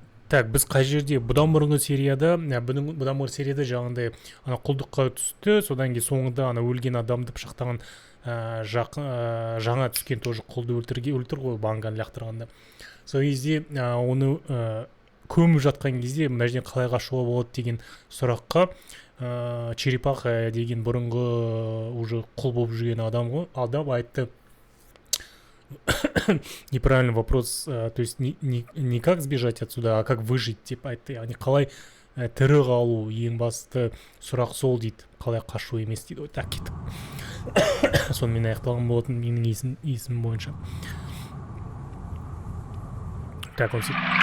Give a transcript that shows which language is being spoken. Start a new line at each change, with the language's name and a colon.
Kazakh: Так, біз қай жерде бұдан бұрынғы серияда жаңағындай құлдыққа түсті, содан кейін соңында өлген адамды пышақтаған жаңа түскен тоже құлды өлтір ғой, банганы лақтырғанда. Сол кезде оны көміп жатқан кезде мына жерден қалай қашуға болады деген сұраққа черепаха деген бұрынғы уже құл болып жүрген адам айтты.
Russian: Неправильный вопрос, то есть не как сбежать отсюда, а как выжить,
Kazakh: деп айтты. Яғни қалай тірі қалу, ең басты сұрақ сол дейді. Қалай қашу емес дейді. Так кеттік. Сонымен аяқталған болатын менің есімім бойынша. Так, он сөйтіп.